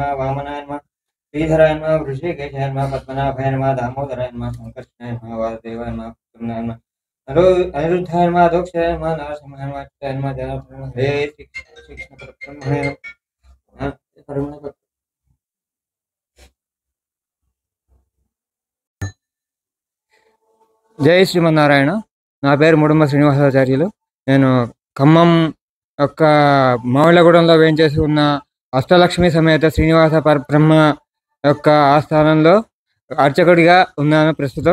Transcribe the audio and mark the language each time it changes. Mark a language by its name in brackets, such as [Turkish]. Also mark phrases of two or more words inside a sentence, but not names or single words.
[Sanskrit] वामनाय नमः, श्रीधराय नमः, वृषिकेशाय नमः, पद्मनाभाय नमः, दामोदराय नमः, संकर्षणाय नमः, वासुदेवाय नमः, पुत्रनाय नमः, अनिरुद्धाय नमः, दोक्षाय नमः, नरसिंहाय नमः, अच्युताय नमः, जनार्दनाय नमः, हरे कृष्ण परब्रह्मणे नमः. [Telugu] జై శ్రీమన్నారాయణ. నా పేరు ముడుమ శ్రీనివాసాచార్యులు. నేను ఖమ్మం యొక్క మామిళ్ళగూడెంలో వేంచేసి ఉన్న అష్టలక్ష్మి సమేత శ్రీనివాస పరబ్రహ్మ యొక్క ఆస్థానంలో అర్చకుడిగా ఉన్నాను ప్రస్తుతం.